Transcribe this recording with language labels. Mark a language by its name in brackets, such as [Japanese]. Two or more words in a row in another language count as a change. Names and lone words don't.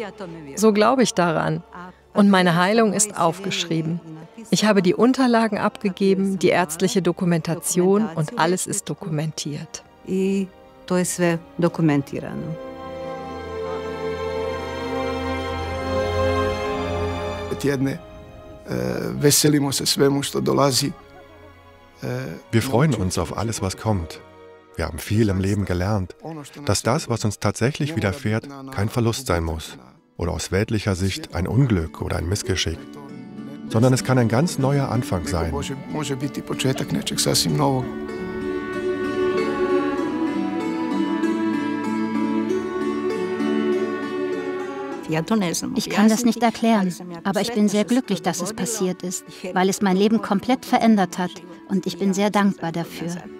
[German] So glaube ich daran. Und meine Heilung ist aufgeschrieben. Ich habe die Unterlagen abgegeben, die ärztliche Dokumentation und alles ist dokumentiert. [Croatian] Tjedne, veselimo se svemu što dolazi. [German] Wir freuen uns auf alles, was kommt. Wir haben viel im Leben gelernt, dass das, was uns tatsächlich widerfährt, kein Verlust sein muss oder aus weltlicher Sicht ein Unglück oder ein Missgeschick, sondern es kann ein ganz neuer Anfang sein. Ich kann das nicht erklären, aber ich bin sehr glücklich, dass es passiert ist, weil es mein Leben komplett verändert hat und ich bin sehr dankbar dafür.